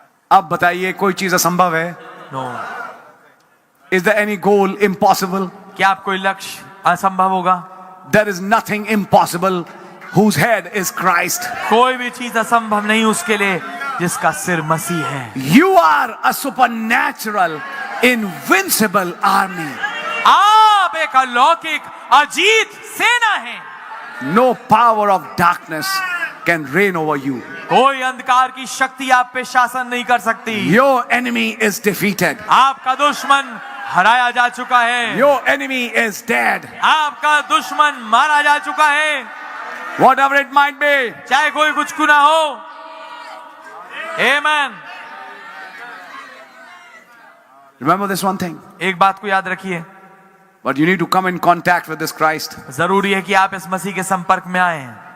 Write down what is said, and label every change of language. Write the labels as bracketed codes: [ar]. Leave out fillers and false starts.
[hi] अब बताइए, कोई चीज असंभव है? [en] No, Is there any goal impossible? [hi] क्या आप कोई लक्ष्य असंभव होगा? [en] There is nothing impossible whose head is Christ. [hi] कोई भी चीज असंभव नहीं उसके लिए जिसका सिर मसीह है। [en] You are a supernatural, invincible army. [hi] आप एक अलौकिक अजीत सेना है। [en] No power of darkness can reign over you. [hi] कोई अंधकार की शक्ति आप पे शासन नहीं कर सकती। [en] Your enemy is defeated. [hi] आपका दुश्मन हराया जा चुका है। [en] Your enemy is dead. [hi] आपका दुश्मन मारा जा चुका है, [en] Whatever it might be. [hi] चाहे कोई कुछ क्यों ना हो। आमेन। [en] Remember this one thing. [hi] एक बात को याद रखिए, [en] But you need to come in contact with this Christ. [hi] जरूरी है कि आप इस मसीह के संपर्क में आए।